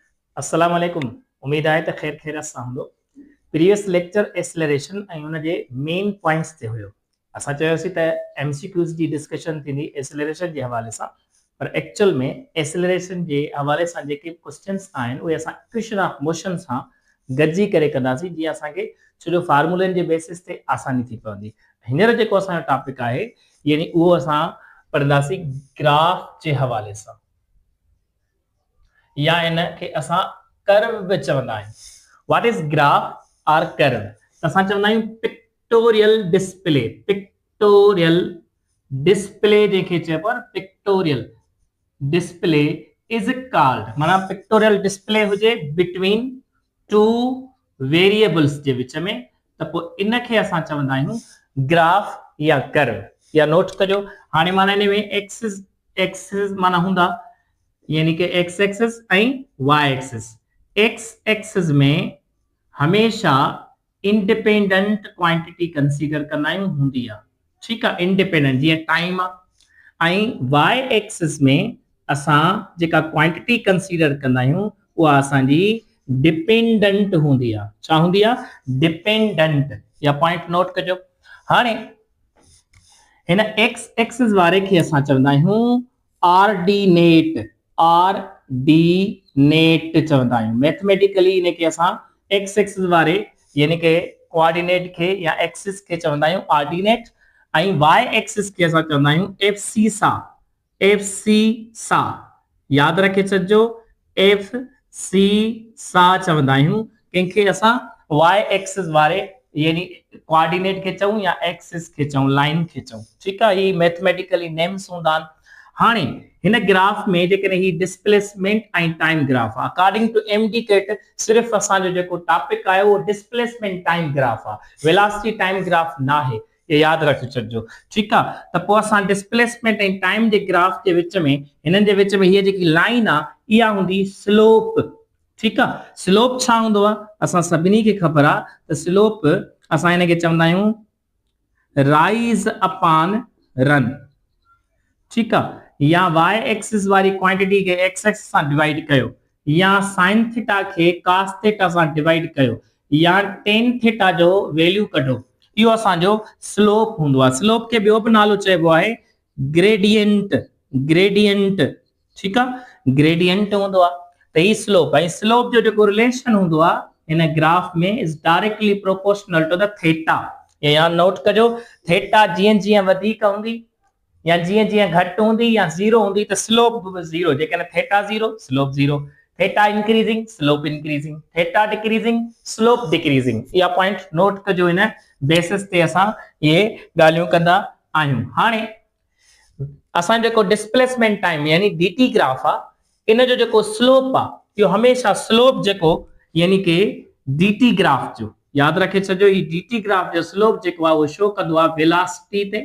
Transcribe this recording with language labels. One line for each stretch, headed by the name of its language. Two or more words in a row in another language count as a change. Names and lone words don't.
Arabic: السلام عليكم.
Sindhi: उम्मीद आहे त ख़ैर ख़ैरियत सां हूंदो।
English: previous lecture acceleration
Sindhi: ऐं उन जे
English: main points
Sindhi: ते हुयो। असां चयोसीं त एमसीक्यूज़ जी डिस्कशन थींदी एक्सेलरेशन जे हवाले सां, पर एक्चुअल में एक्सेलरेशन जे हवाले सां जेके क्वेश्चन्स आहिनि उहे असां
English: equation of motion
Sindhi: सां गॾिजी करे कंदासीं, जीअं असांखे छो जो फार्मूलनि जे बेसिस ते आसानी थी पवंदी। हींअर जेको असांजो टॉपिक आहे यानी उहो असां पढ़ंदासीं ग्राफ जे हवाले सां, या इन खे असां कर्व बि चवंदा आहियूं।
English: What is graph और curve?
Sindhi: असां चवंदा आहियूं
English: pictorial display. pictorial display
Sindhi: जेके चइबो आहे,
English: pictorial display is called,
Sindhi: माना
English: pictorial display
Sindhi: हुजे
English: between two variables
Sindhi: जे विच में, त पोइ इन खे असां चवंदा आहियूं ग्राफ या कर्व। या नोट कजो, हाणे माना इन में
English: axis axis
Sindhi: माना हूंदा यानी कि
English: x axis and y axis. x axis
Sindhi: में हमेशा
English: independent quantity consider
Sindhi: कंदा आहियूं, हूंदी आहे, ठीकु आहे, इंडिपेंडेंट जीअं टाइम आहे। ऐं
English: y axis
Sindhi: में असां जेका
English: quantity consider
Sindhi: कंदा आहियूं उहा असांजी डिपेंडेंट हूंदी आहे। छा हूंदी आहे? डिपेंडेंट। या पॉइंट नोट कजो। हाणे हिन
English: x axis
Sindhi: वारे खे असां चवंदा आहियूं ऑर्डिनेट। ऑर्डिनेट चवंदा आहियूं। मैथमेटिकली इनखे असां
English: x axis
Sindhi: वारे यानी कि कोऑर्डिनेट खे या एक्सिस खे चवंदा आहियूं ऑर्डिनेट, ऐं
English: y axis
Sindhi: खे असां चवंदा आहियूं एफ सी सा। एफ सी सा यादि रखे छॾिजो, एफ सी सा चवंदा आहियूं कंहिंखे असां
English: y axis
Sindhi: वारे यानी कोऑर्डिनेट खे चऊं या एक्सिस खे चऊं, लाइन खे चऊं, ठीकु आहे। ही
English: mathematically names
Sindhi: हूंदा आहिनि। हाणे हिन ग्राफ में जेकॾहिं ही डिस्प्लेसमेंट ऐं
English: time graph
Sindhi: आहे,
English: according to MDCAT
Sindhi: सिर्फ़ु असांजो जेको टॉपिक आहे उहो
English: displacement time graph
Sindhi: आहे,
English: velocity time graph
Sindhi: न आहे, ये यादि रखी छॾिजो, ठीकु आहे। त पोइ असां डिस्प्लेसमेंट ऐं टाइम जे ग्राफ जे विच में, हिननि जे विच में हीअ जेकी लाइन आहे इहा हूंदी स्लोप, ठीकु आहे। स्लोप छा हूंदो आहे? असां सभिनी खे ख़बर आहे त स्लोप असां हिनखे चवंदा आहियूं
English: rise upon run,
Sindhi: ठीकु आहे। या
English: y axis
Sindhi: वारी क्वांटिटी खे
English: x axis
Sindhi: सां डिवाइड कयो, या
English: sine theta
Sindhi: खे
English: cos theta
Sindhi: सां डिवाइड कयो, या
English: tan theta
Sindhi: जो वैल्यू कढो, इहो असांजो स्लोप हूंदो आहे। स्लोप खे ॿियो बि नालो चइबो आहे ग्रेडियंट। ग्रेडियंट, ठीकु आहे, ग्रेडियंट हूंदो आहे। त ही स्लोप ऐं स्लोप जो जेको रिलेशन हूंदो आहे हिन ग्राफ में
English: is directly proportional to the theta.
Sindhi: या नोट कजो, थीटा जीअं जीअं वधीक हूंदी या जीअं जीअं घटि हूंदी या ज़ीरो हूंदी त स्लोप बि ज़ीरो।
English: जेकॾहिं theta zero slope zero, theta increasing slope increasing, theta decreasing slope decreasing.
Sindhi: इहा पॉइंट नोट कजो, इन बेसिस ते असां इहे ॻाल्हियूं कंदा आहियूं। हाणे असां जेको
English: displacement time
Sindhi: यानी
English: DT graph
Sindhi: आहे, इन जो जेको स्लोप आहे इहो हमेशह स्लोप जेको यानी कि
English: DT graph
Sindhi: जो यादि रखे छॾियो, ही
English: DT graph
Sindhi: जो स्लोप जेको आहे उहो शो कंदो आहे वेलोसिटी ते।